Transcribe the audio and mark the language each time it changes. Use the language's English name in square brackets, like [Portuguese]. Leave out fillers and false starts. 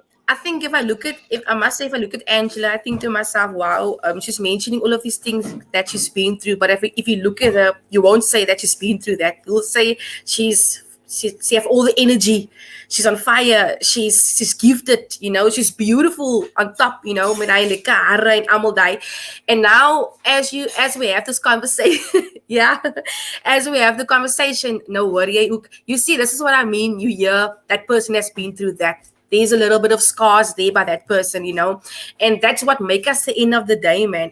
[English] I think if I must say, if I look at Angela, I think to myself, wow, she's mentioning all of these things that she's been through. But if you look at her, you won't say that she's been through that. You'll say she have all the energy. She's on fire. She's gifted. She's beautiful on top. [Afrikaans] Met haar lekker hare en almal daai. [English] And now, as we have this conversation, yeah, as we have the conversation, no worry. You see, this is what I mean. You hear that person has been through that. There's a little bit of scars there by that person, and that's what make us the end of the day, man.